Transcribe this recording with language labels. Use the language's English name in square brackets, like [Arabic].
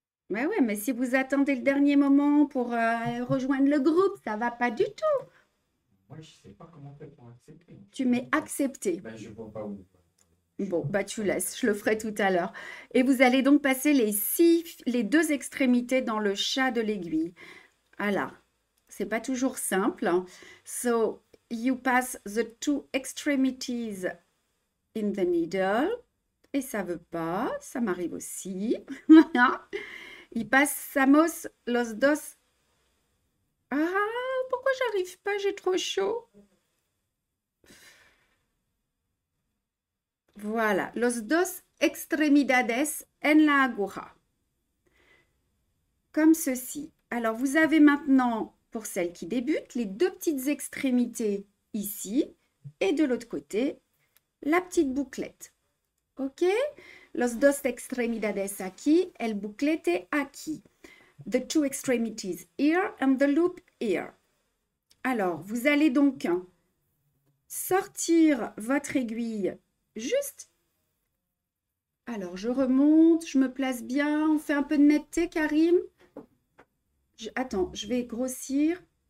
[French] Ouais, mais si vous attendez le dernier moment pour rejoindre le groupe, ça ne va pas du tout. Moi, je ne sais pas comment faire pour accepter. Tu mets accepter. Ben, je ne vois pas où. Bon, bah tu laisses, je le ferai tout à l'heure. Et vous allez donc passer les 2 extrémités dans le chat de l'aiguille. Voilà, c'est pas toujours simple. [English] So, you pass the 2 extremities in the needle. [French] Et ça veut pas, ça m'arrive aussi. [Spanish] Y pasamos los dos. [French] Ah, pourquoi j'arrive pas? J'ai trop chaud. [Spanish] Voilà, los dos extremidades en la aguja. [French] comme ceci. Alors, vous avez maintenant, pour celles qui débutent, les deux petites extrémités ici et de l'autre côté, la petite bouclette. OK? [Spanish] Los dos extremidades aquí, el buclete aquí. [English] The two extremities here and the loop here. [French] Alors, vous allez donc sortir votre aiguille juste. Alors, je remonte, je me place bien. On fait un peu de netteté, Karim. Attends, je vais grossir.